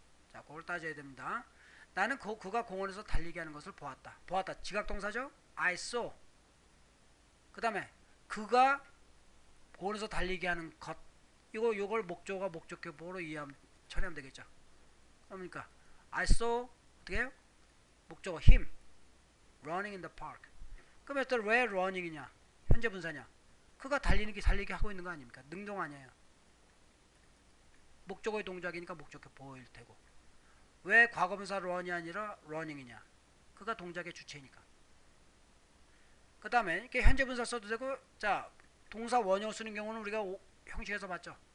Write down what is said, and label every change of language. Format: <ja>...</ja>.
<ko>자, 그걸 따져야 됩니다. 나는 그가 공원에서 달리기 하는 것을 보았다. 보았다. 지각동사죠.</ko> <en>I saw.</en> <ko>그 다음에 그가 공원에서 달리기 하는 것. 요걸 목적어가 목적격보로 처리하면 되겠죠. 그러니까</ko> <en>I saw</en> <ko>어떻게 해요? 목적어</ko> <en>him running in the park.</en> <ko>그럼 또 왜 running이냐? 현재 분사냐? 그가 달리기 하고 있는 거 아닙니까? 능동 아니에요. 목적어의 동작이니까 목적격보일 테고. 왜 과거분사 run이 아니라 running이냐? 그가 동작의 주체니까. 그 다음에 이렇게 현재 분사 써도 되고, 자, 동사 원형 쓰는 경우는 우리가 형식에서 봤죠.</ko>